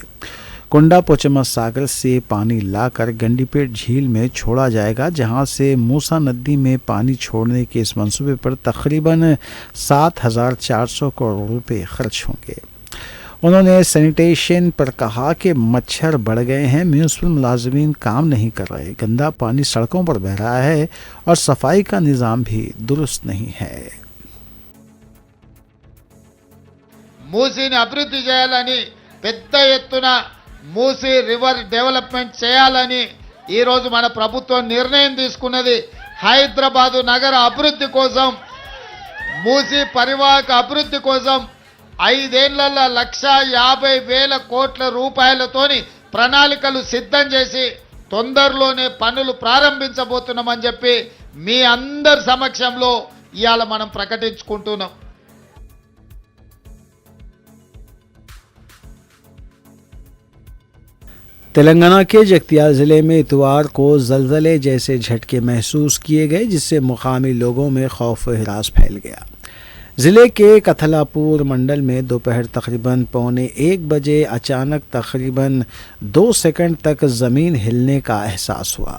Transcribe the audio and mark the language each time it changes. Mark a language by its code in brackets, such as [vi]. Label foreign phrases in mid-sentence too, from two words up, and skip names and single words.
[ur] کنڈا پوچما ساگر سے پانی لا کر گنڈی پیٹ جھیل میں چھوڑا جائے گا، جہاں سے موسا ندی میں پانی چھوڑنے کے اس منصوبے پر تقریباً 7,400 کروڑ روپے خرچ ہوں گے۔ انہوں نے سینیٹیشن پر کہا کہ مچھر بڑھ گئے ہیں، میونسپل ملازمین کام نہیں کر رہے، گندا پانی سڑکوں پر بہہ رہا ہے اور صفائی کا نظام بھی درست نہیں ہے۔ [te] మూసీని అభివృద్ధి చేయాలని పెద్ద ఎత్తున మూసీ [en] river development [te] చేయాలని ఈరోజు మన ప్రభుత్వం నిర్ణయం తీసుకున్నది. హైదరాబాదు నగర అభివృద్ధి కోసం, మూసీ పరివాహక అభివృద్ధి కోసం 5 ఏళ్లలో 1,50,000 కోట్ల రూపాయలతోని ప్రణాళికలు సిద్ధం చేసి తొందరలోనే పనులు ప్రారంభించబోతున్నామని చెప్పి మీ అందరి సమక్షంలో ఇవాళ మనం ప్రకటించుకుంటున్నాం. [ur] تلنگانہ کے جگتیال ضلع میں اتوار کو زلزلے جیسے جھٹکے محسوس کیے گئے، جس سے مقامی لوگوں میں خوف و ہراس پھیل گیا۔ ضلع کے کتھلاپور منڈل میں دوپہر تقریباً 1:15 بجے اچانک تقریباً 2 سیکنڈ تک زمین ہلنے کا احساس ہوا۔